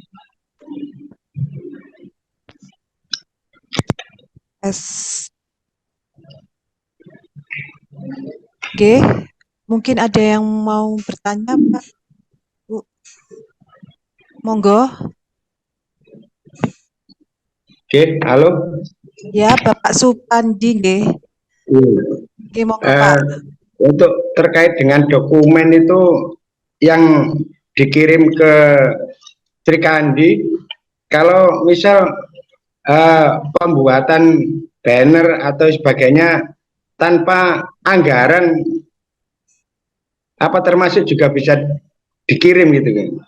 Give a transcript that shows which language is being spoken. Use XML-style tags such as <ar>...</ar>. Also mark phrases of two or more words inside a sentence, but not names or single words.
<id>S. G. Mungkin ada yang mau bertanya, Pak? Bu. Monggo. oke, halo. Ya, Bapak Supandi, nggih. Nggih, monggo, Pak. Untuk terkait dengan dokumen itu yang dikirim ke Sri Kandi, kalau misal pembuatan banner atau sebagainya tanpa anggaran, apa termasuk juga bisa dikirim gitu kan?</id>